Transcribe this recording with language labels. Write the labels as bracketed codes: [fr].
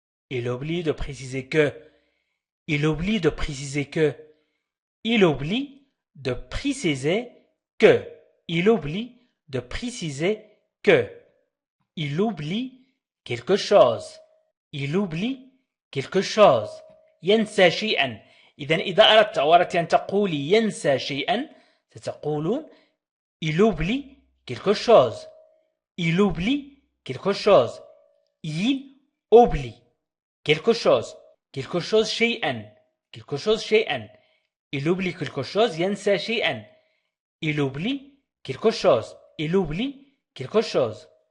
[fr] Il oublie de préciser que. Il oublie de préciser que. Il oublie de préciser que. Il oublie de préciser que. Il oublie quelque chose. Il oublie quelque chose. [ar] ينسى شيئا. إذا أردت أن تقولي ينسى شيئا ستقولون [fr] il oublie quelque chose. Il oublie quelque chose. Il oublie quelque chose. Quelque chose شيئا. Quelque chose شيئا. Il oublie quelque chose. [ar] ينسى شيئا. [fr] Il oublie quelque chose. Il oublie quelque chose.